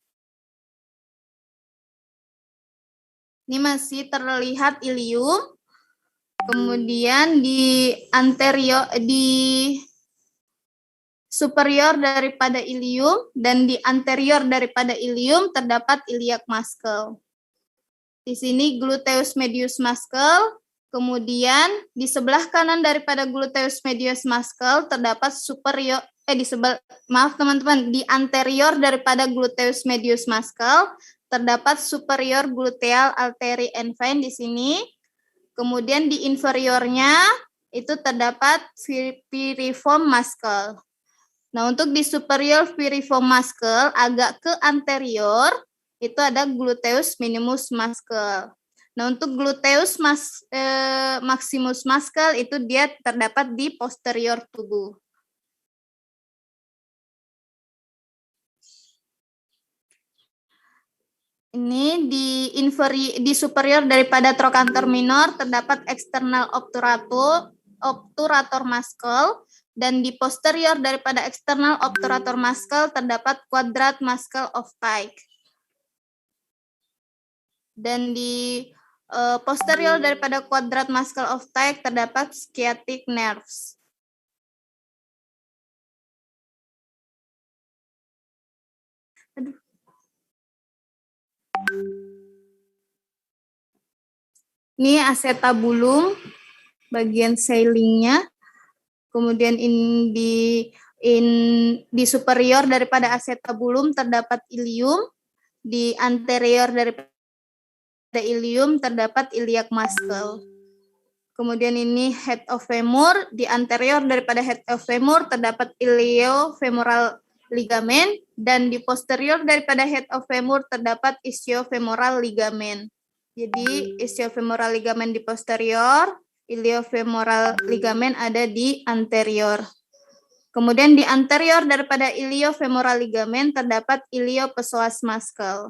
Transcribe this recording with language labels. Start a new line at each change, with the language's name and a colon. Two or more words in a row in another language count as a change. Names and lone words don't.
Indonesian: Ini masih terlihat ilium. Kemudian di anterior superior daripada ilium dan di anterior daripada ilium terdapat
English: iliac muscle.
Indonesian: Di sini
English: gluteus medius muscle,
Indonesian: kemudian di sebelah kanan daripada
English: gluteus medius muscle
Indonesian: terdapat di anterior daripada
English: gluteus medius muscle
Indonesian: terdapat
English: superior gluteal artery and vein
Indonesian: di sini. Kemudian di inferiornya itu terdapat
English: piriform muscle.
Indonesian: Nah, untuk di superior
English: piriform muscle
Indonesian: agak ke anterior itu ada
English: gluteus minimus muscle.
Indonesian: Nah, untuk
English: gluteus maximus muscle
Indonesian: itu dia terdapat di posterior tubuh. Ini di superior daripada trochanter minor terdapat
English: external obturator muscle.
Indonesian: Dan di posterior daripada
English: external obturator muscle
Indonesian: terdapat
English: quadrat muscle of Tacke.
Indonesian: Dan di posterior daripada
English: quadrat muscle of Tacke
Indonesian: terdapat
English: sciatic nerves.
Indonesian: Ini acetabulum bagian sailingnya. Kemudian di superior daripada acetabulum terdapat ilium, di anterior daripada ilium terdapat
English: iliac muscle.
Indonesian: Kemudian ini
English: head of femur,
Indonesian: di anterior daripada
English: head of femur
Indonesian: terdapat
English: iliofemoral ligament
Indonesian: dan di posterior daripada
English: head of femur
Indonesian: terdapat
English: ischiofemoral ligament.
Indonesian: Jadi
English: ischiofemoral ligament
Indonesian: di posterior,
English: iliofemoral ligament
Indonesian: ada di anterior. Kemudian di anterior daripada
English: iliofemoral ligament
Indonesian: terdapat
English: iliopsoas muscle.